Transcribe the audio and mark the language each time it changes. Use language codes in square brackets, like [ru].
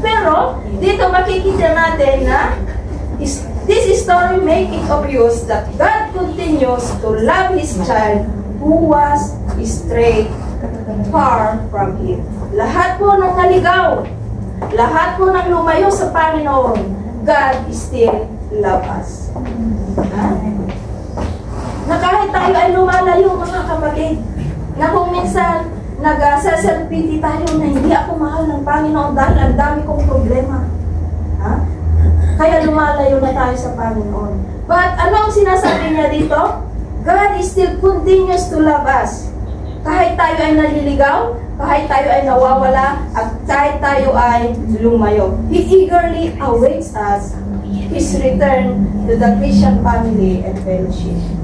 [tl] Pero, dito makikita natin na [en] this story make it obvious that God continues to love His child who was strayed far from Him. [tl] Lahat po ng naligaw, lahat po ng lumayo sa Panginoon, [en] God still love us. [tl] Na kahit tayo ay lumalayo, mga kapatid, na kung minsan nag-self-pity tayo na hindi ako mahal ng Panginoon dahil ang dami kong problema. Ha? Kaya lumalayo na tayo sa Panginoon. [en] But [tl] ano ang sinasabi niya dito? [en] God is still continues to love us. [tl] Kahit tayo ay naliligaw, kahit tayo ay nawawala, at kahit tayo ay lumayo. [en] He eagerly awaits us His return to the Christian family and fellowship.